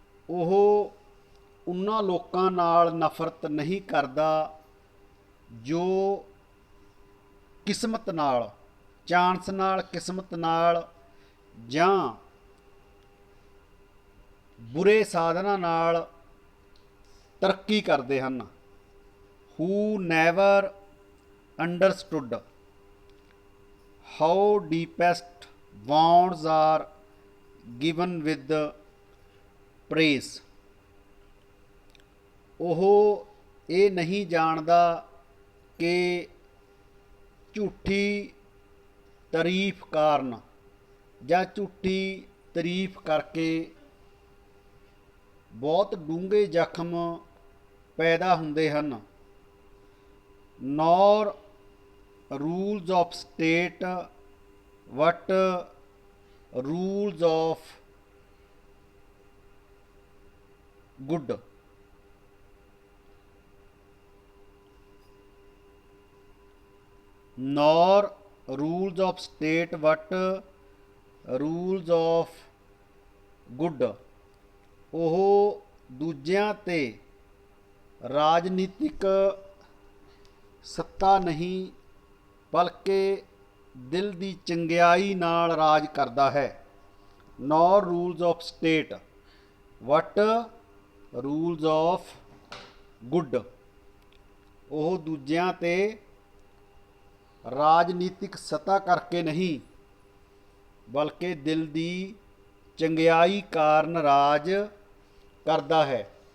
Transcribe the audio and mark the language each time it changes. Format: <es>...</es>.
<pa>ਉਹ ਉਹਨਾਂ ਲੋਕਾਂ ਨਾਲ ਨਫ਼ਰਤ ਨਹੀਂ ਕਰਦਾ ਜੋ ਕਿਸਮਤ ਨਾਲ, ਚਾਂਸ ਨਾਲ, ਕਿਸਮਤ ਨਾਲ ਜਾਂ ਬੁਰੇ ਸਾਧਨਾਂ ਨਾਲ ਤਰੱਕੀ ਕਰਦੇ ਹਨ।</pa> <en>Who never understood how deepest bonds are given with praise।</en> <pa>ਉਹ ਇਹ ਨਹੀਂ ਜਾਣਦਾ ਕਿ ਝੂਠੀ ਤਾਰੀਫ ਕਾਰਨ ਜਾਂ ਝੂਠੀ ਤਾਰੀਫ ਕਰਕੇ ਬਹੁਤ ਡੂੰਘੇ ਜ਼ਖਮ ਪੈਦਾ ਹੁੰਦੇ ਹਨ।</pa> <en>Nor rules of state but rules of good. nor rules of state but rules of good।</en> <pa>ਉਹ ਦੂਜਿਆਂ 'ਤੇ ਰਾਜਨੀਤਿਕ ਸੱਤਾ ਨਹੀਂ ਬਲਕਿ ਦਿਲ ਦੀ ਚੰਗਿਆਈ ਨਾਲ ਰਾਜ ਕਰਦਾ ਹੈ।</pa> <en>nor rules of state but rules of good।</en> <pa>ਉਹ ਦੂਜਿਆਂ 'ਤੇ ਰਾਜਨੀਤਿਕ ਸੱਤਾ ਕਰਕੇ ਨਹੀਂ ਬਲਕਿ ਦਿਲ ਦੀ ਚੰਗਿਆਈ ਕਾਰਨ ਰਾਜ ਕਰਦਾ ਹੈ।</pa>